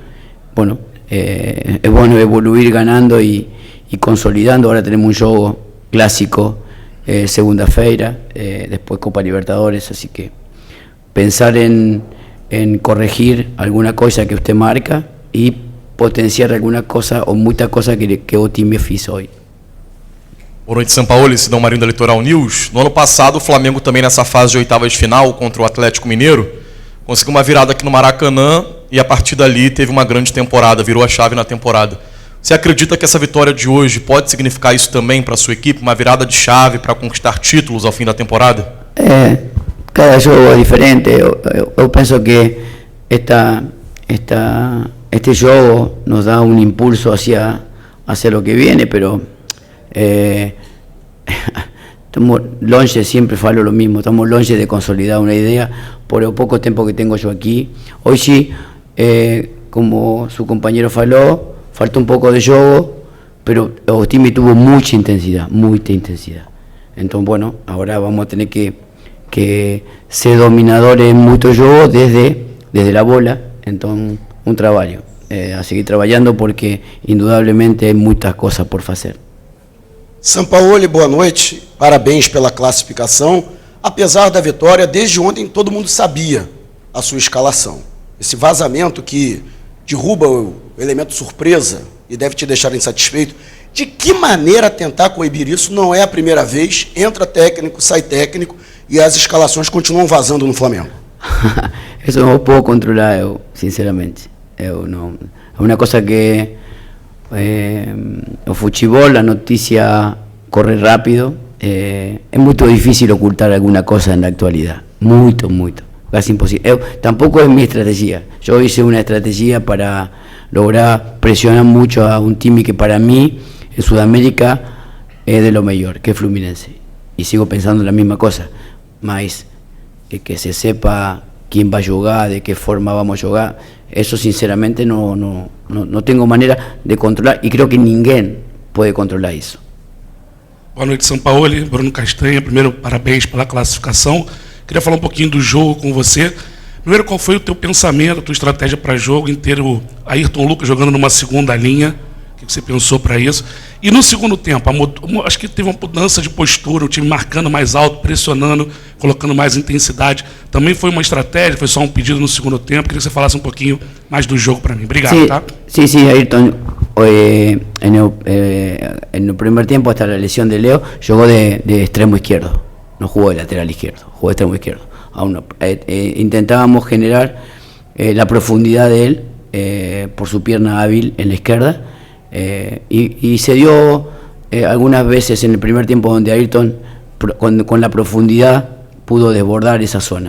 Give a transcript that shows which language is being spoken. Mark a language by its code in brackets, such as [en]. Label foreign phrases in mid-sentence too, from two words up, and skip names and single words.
[es] Bueno, es bueno evoluir ganando y consolidando. Ahora tenemos un juego clásico, segunda-feira, después Copa Libertadores, así que pensar en corregir alguna cosa que usted marca y potenciar alguna cosa o muita cosa que [pt] o time fez hoje. Boa noite, Sampaoli, Sidão Marinho da Litoral News. No ano passado, o Flamengo também nessa fase de oitavas de final contra o Atlético Mineiro conseguiu uma virada aqui no Maracanã e a partir dali teve uma grande temporada, virou a chave na temporada. Você acredita que essa vitória de hoje pode significar isso também para a sua equipe, uma virada de chave para conquistar títulos ao fim da temporada? Cada jogo é diferente. Eu penso que este jogo nos dá um impulso [es] hacia o que viene, pero estamos longe, siempre falo lo mismo, estamos longe de consolidar una idea por el poco tiempo que tengo yo aquí. Hoy sí, como su compañero faló, falta un poco de juego, pero el time tuvo mucha intensidad. Entonces, bueno, ahora vamos a tener que ser dominadores en mucho juego desde la bola. [pt] Entonces, un trabalho. A seguir trabalhando porque, indudablemente, hay muitas coisas por fazer. Sampaoli, boa noite. Parabéns pela classificação. Apesar da vitória, desde ontem todo mundo sabia a sua escalação. Esse vazamento que derruba o elemento surpresa e deve te deixar insatisfeito. De que maneira tentar coibir isso? Não é a primeira vez. Entra técnico, sai técnico e as escalações continuam vazando no Flamengo. Isso não posso controlar, sinceramente. É uma coisa que o futebol, a notícia corre rápido. É muito difícil ocultar alguma coisa na atualidade. Muito. [es] Casi imposible. Tampoco es mi estrategia. Yo hice una estrategia para lograr presionar mucho a un time que para mí en Sudamérica es de lo mejor, que es Fluminense. Y sigo pensando la misma cosa. Mas que se sepa quién va a jugar, de qué forma vamos a jugar, eso sinceramente no tengo manera de controlar y creo que ninguém puede controlar isso. [pt] Boa noite, Sampaoli. Bruno Castanha. Primeiro, parabéns pela classificação. Queria falar um pouquinho do jogo com você. Primeiro, qual foi o teu pensamento, a tua estratégia para jogo inteiro? Ayrton Lucas jogando numa segunda linha. O que você pensou para isso? E no segundo tempo, acho que teve uma mudança de postura, o time marcando mais alto, pressionando, colocando mais intensidade. Também foi uma estratégia, foi só um pedido no segundo tempo. Queria que você falasse um pouquinho mais do jogo para mim. Obrigado, [es] sí, [pt] tá? [es] Sí, Ayrton. En el primer tiempo, hasta la lesión de Leo, jugó de extremo izquierdo. No jugó de lateral izquierdo, jugó de extremo izquierdo. Intentábamos generar la profundidad de él por su pierna hábil en la izquierda y se dio algunas veces en el primer tiempo donde Ayrton con la profundidad pudo desbordar esa zona.